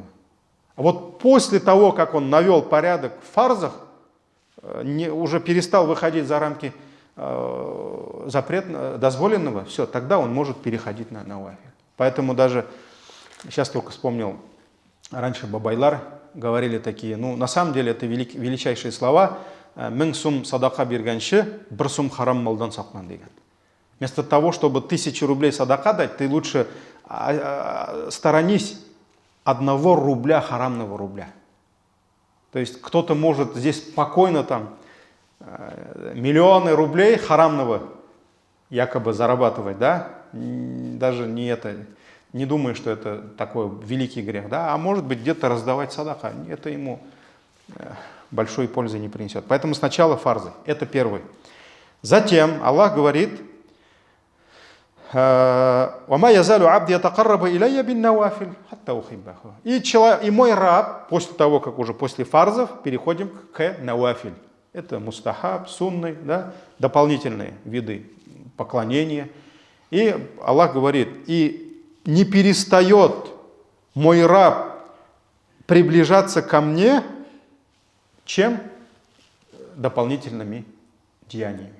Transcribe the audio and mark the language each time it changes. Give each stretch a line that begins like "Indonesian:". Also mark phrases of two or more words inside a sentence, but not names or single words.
Russian: А вот после того, как он навел порядок в фарзах, уже перестал выходить за рамки дозволенного, все, тогда он может переходить на навафиль. Поэтому даже, сейчас только вспомнил, раньше бабайлар говорили такие, ну на самом деле это величайшие слова,
Tatar: «Мин сум садака бирганши, бір сум харам малдан сақлан» деген.
Russian: Вместо того, чтобы 1000 рублей садака дать, ты лучше сторонись 1 рубля харамного рубля. То есть кто-то может здесь спокойно там миллионы рублей харамного якобы зарабатывать, да? Даже не думаю, что это такой великий грех, да? А может быть где-то раздавать садака, это ему большой пользы не принесет. Поэтому сначала фарзы, это первый. Затем Аллах говорит:
Arabic: «وما يزال عبدي يتقرب إلي بالنوافل حتى أحبه».
Russian: И мой раб, после того, как уже после фарзов, переходим к навафиль. Это мустахаб, сунны, да, дополнительные виды поклонения. И Аллах говорит: и не перестает мой раб приближаться ко мне, чем дополнительными деяниями.